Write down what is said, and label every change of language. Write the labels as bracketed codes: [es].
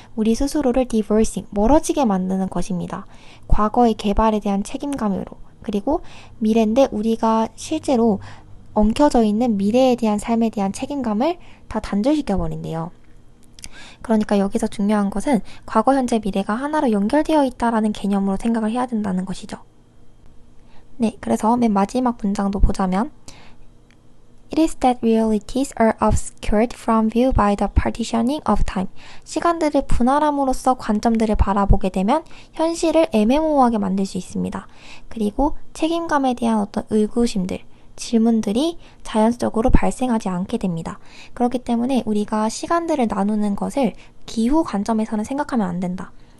[ko] 우리 스스로를 diversing, 멀어지게 만드는 것입니다. 과거의 개발에 대한 책임감으로 그리고 미래인데 우리가 실제로 엉켜져 있는 미래에 대한 삶에 대한 책임감을 다 단절시켜버린대요. 그러니까 여기서 중요한 것은 과거, 현재, 미래가 하나로 연결되어 있다라는 개념으로 생각을 해야 된다는 것이죠. 네, 그래서 맨 마지막 문장도 보자면 [en] It is that realities are obscured from view by the partitioning of time. [ko] 시간들을 분할함으로써 관점들을 바라보게 되면 현실을 애매모호하게 만들 수 있습니다. 그리고 책임감에 대한 어떤 의구심들, 질문들이 자연적으로 발생하지 않게 됩니다. 그렇기 때문에 우리가 시간들을 나누는 것을 기후 관점에서는 생각하면 안 된다.